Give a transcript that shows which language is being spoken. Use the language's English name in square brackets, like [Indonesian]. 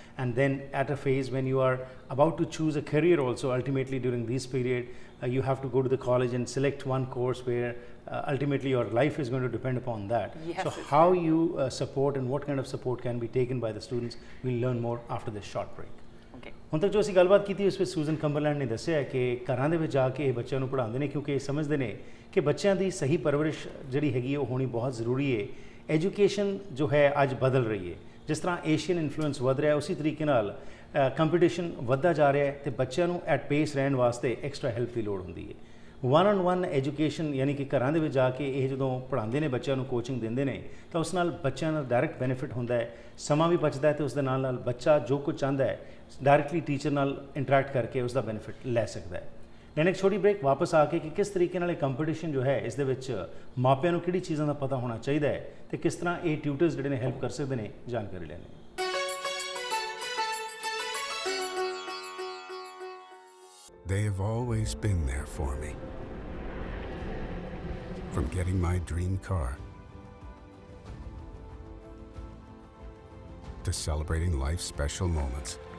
[English] And then at a phase when you are about to choose a career also, ultimately during this period, you have to go to the college and select one course where ultimately your life is going to depend upon that. Yes, so how you support and what kind of support can be taken by the students, we'll learn more after this short break. [Punjabi] ਹੁਣ ਤੱਕ ਜੋ ਅਸੀਂ ਗੱਲਬਾਤ ਕੀਤੀ ਉਸ ਵਿੱਚ Susan ਕੰਬਰਲੈਂਡ ਨੇ ਦੱਸਿਆ ਕਿ ਘਰਾਂ ਦੇ ਵਿੱਚ ਜਾ ਕੇ ਬੱਚਿਆਂ ਨੂੰ ਪੜ੍ਹਾਉਂਦੇ ਨੇ ਕਿਉਂਕਿ ਇਹ ਸਮਝਦੇ ਨੇ ਕਿ ਬੱਚਿਆਂ ਦੀ ਸਹੀ ਪਰਵਰਿਸ਼ ਜਿਹੜੀ ਹੈਗੀ ਉਹ ਹੋਣੀ ਬਹੁਤ ਜ਼ਰੂਰੀ ਹੈ। ਐਜੂਕੇਸ਼ਨ ਜੋ ਹੈ ਅੱਜ ਬਦਲ ਰਹੀ ਹੈ, ਜਿਸ ਤਰ੍ਹਾਂ ਏਸ਼ੀਅਨ ਇਨਫਲੂਐਂਸ ਵਧ ਰਿਹਾ ਉਸੇ ਤਰੀਕੇ ਨਾਲ ਕੰਪੀਟੀਸ਼ਨ ਵੱਧਦਾ ਜਾ ਰਿਹਾ ਹੈ ਤੇ ਬੱਚਿਆਂ ਨੂੰ ਐਟ ਪੇਸ ਰਹਿਣ ਵਾਸਤੇ ਐਕਸਟਰਾ ਹੈਲਪ ਦੀ ਲੋੜ ਹੁੰਦੀ ਹੈ। one-on-one ਐਜੂਕੇਸ਼ਨ ਯਾਨੀ ਕਿ ਘਰਾਂ ਦੇ ਵਿੱਚ ਜਾ ਕੇ ਇਹ ਜਦੋਂ ਪੜ੍ਹਾਉਂਦੇ ਨੇ ਬੱਚਿਆਂ ਨੂੰ ਕੋਚਿੰਗ ਦਿੰਦੇ ਨੇ ਤਾਂ ਉਸ ਨਾਲ ਬੱਚਿਆਂ ਦਾ ਡਾਇਰੈਕਟ ਬੈਨੀਫਿਟ ਹੁੰਦਾ ਹੈ, ਸਮਾਂ ਵੀ ਬਚਦਾ ਹੈ ਤੇ ਉਸ ਦੇ ਨਾਲ ਨਾਲ ਬੱਚਾ ਜੋ ਕੁਝ ਚਾਹੁੰਦਾ ਹੈ ਡਾਇਰੈਕਟਲੀ ਟੀਚਰ ਨਾਲ ਇੰਟਰੈਕਟ ਕਰਕੇ ਉਸ ਦਾ ਬੈਨੀਫਿਟ ਲੈ ਸਕਦਾ ਹੈ। ਲੈਣ ਇੱਕ ਛੋਟੀ ਬ੍ਰੇਕ, ਵਾਪਸ ਆ ਕੇ ਕਿ ਕਿਸ ਤਰੀਕੇ ਨਾਲ ਇਹ ਕੰਪੀਟੀਸ਼ਨ ਜੋ ਹੈ ਇਸ ਦੇ ਵਿੱਚ ਮਾਪਿਆਂ ਨੂੰ ਕਿਹੜੀ ਚੀਜ਼ਾਂ ਦਾ ਪਤਾ ਹੋਣਾ ਚਾਹੀਦਾ ਹੈ ਤੇ ਕਿਸ ਤਰ੍ਹਾਂ ਇਹ ਟਿਊਟਰਸ ਜਿਹੜੇ ਨੇ ਹੈਲਪ ਕਰ ਸਕਦੇ ਨੇ, ਜਾਣਕਾਰੀ ਲੈਣੀ। [English] They have always been there for me. From getting my dream car to celebrating life's special moments.